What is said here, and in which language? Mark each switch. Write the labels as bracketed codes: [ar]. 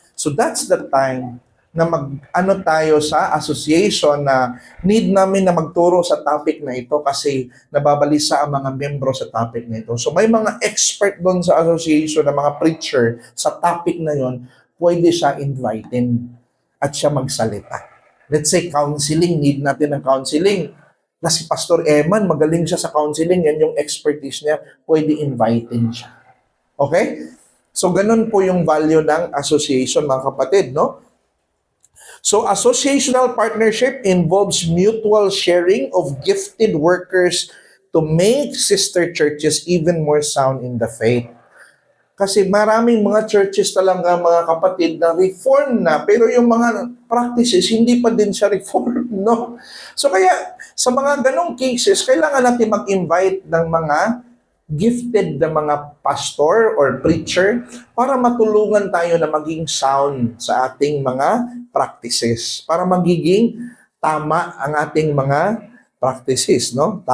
[tl] So that's the time na tayo sa association na need namin na magturo sa topic na ito kasi nababalisa ang mga membro sa topic na ito. So may mga expert doon sa association na mga preacher sa topic na yon, pwede siya invitin at siya magsalita. [en] Let's say counseling, need natin ng counseling. [tl] Na si Pastor Eman, magaling siya sa counseling, yan yung expertise niya, pwede invitin siya. Okay? So, ganun po yung value ng association, mga kapatid, no? [en] So, associational partnership involves mutual sharing of gifted workers to make sister churches even more sound in the faith. [tl] Kasi maraming mga churches talaga, mga kapatid, na reform na, pero yung mga practices, hindi pa din siya reform, no? So, kaya, sa mga ganong cases, kailangan natin mag-invite ng mga gifted na mga pastor or preacher para matulungan tayo na maging sound sa ating mga practices, para magiging tama ang ating mga practices, no?